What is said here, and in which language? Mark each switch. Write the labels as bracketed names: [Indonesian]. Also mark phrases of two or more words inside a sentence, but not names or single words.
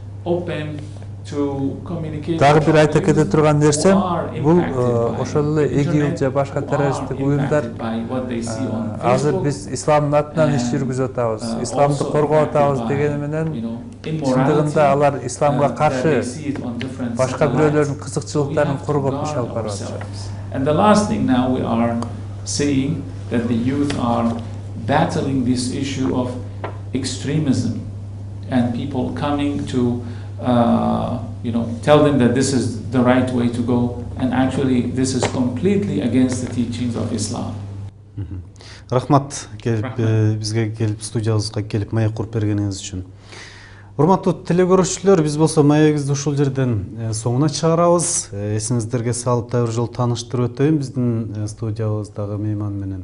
[Kyrgyz] Дагы бир айта кете турган нерсем, бул ошол эле ИГИЛ же башка террористтик уюмдар азыр биз исламдын атынан иш жүргүзүп атабыз, исламды коргоп атабыз дегени менен чындыгында алар исламга каршы башка бирөөлөрдүн кызыкчылыктарын коргоп иш алып барып атышат. [English] And the last thing now we are seeing that the youth are battling this issue of extremism and people coming to tell them that this is the right way to go, and actually this is completely against the teachings of Islam. [Kyrgyz] Рахмат, бизге келип студиябызга келип маек куруп бергениңиз үчүн. Урматтуу телекөрүүчүлөр, биз болсо маегибизди ушул жерден соңуна чыгарабыз. Эсиңиздерге салып дагы бир жолу тааныштырып өтөйүн биздин студиябыздагы мейман менен.